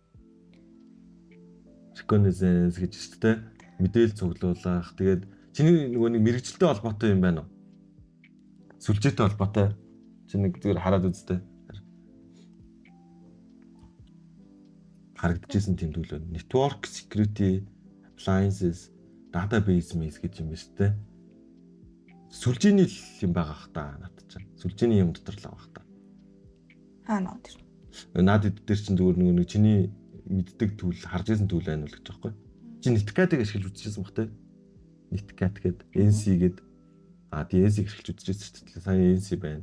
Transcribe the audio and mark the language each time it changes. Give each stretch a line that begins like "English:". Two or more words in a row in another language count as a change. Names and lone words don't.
Mongolian: Reconnaissance гэж шүү дээ. Мэдээлэл цуглуулах. Тэгээд чиний нөгөө нэг мэрэгчлэлтэй холбоотой юм байна уу? Сүлжээтэй холбоотой. Чи нэг зүгээр хараад үзтээ. Харагдчихсэн тийм төлөв.
English: Network security, appliances, database mesh
Mongolian: гэж юм байна шүү дээ. Сүлжээний юм байгаа х та над чинь. Сүлжээний юм дотор л байгаа х та. Наа тэр. Наад дээр чинь зүгээр нэг чиний мэддэг түүл харж ирсэн түүл байна уу гэж байгаа байхгүй. Чи netcat-ыг ашиглаж үзчихсэн бах те. Netcat гээд NC гээд die NC ашиглаж үзчихсэн шүү дээ. Сайн NC байна.